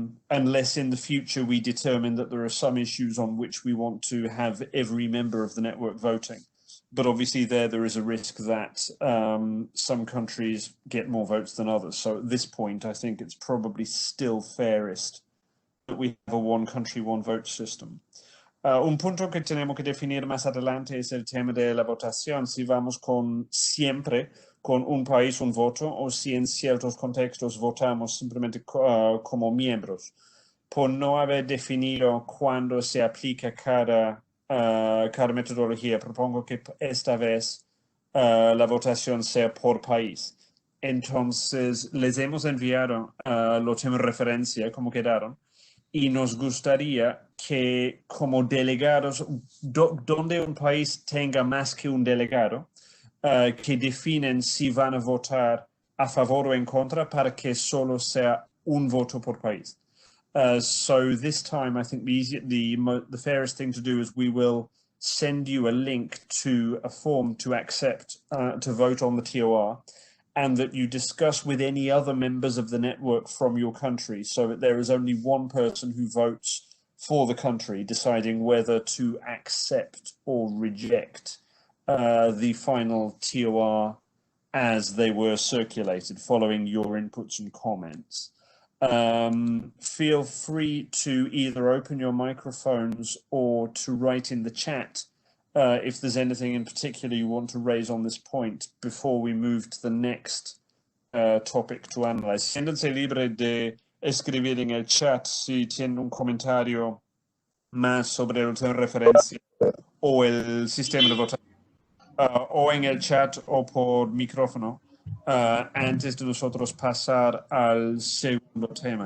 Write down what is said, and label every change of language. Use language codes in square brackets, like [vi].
[en] Unless in the future we determine that there are some issues on which we want to have every member of the network voting. But obviously there is a risk that some countries get more votes than others. So at this point, I think it's probably still fairest that we have a one country, one vote system. [es] Un punto que tenemos que definir más adelante es el tema de la votación, si vamos siempre con un país, un voto, o si en ciertos contextos votamos simplemente como miembros. Por no haber definido cuándo se aplica cada metodología, propongo que esta vez la votación sea por país. Entonces, les hemos enviado los temas de referencia, como quedaron, y nos gustaría que como delegados, donde un país tenga más que un delegado, que definen si van a votar a favor o en contra para que solo sea un voto por país. [en] So this time, I think the fairest thing to do is we will send you a link to a form to accept, to vote on the TOR, and that you discuss with any other members of the network from your country, so that there is only one person who votes for the country, deciding whether to accept or reject the final TOR as they were circulated, following your inputs and comments. Feel free to either open your microphones or to write in the chat if there's anything in particular you want to raise on this point before we move to the next topic to analyze. [es] Siéntense libre de escribir en el chat si tienen un comentario más sobre el tema de referencia o el sistema de votación, o en el chat o por micrófono, antes de nosotros pasar al segundo tema.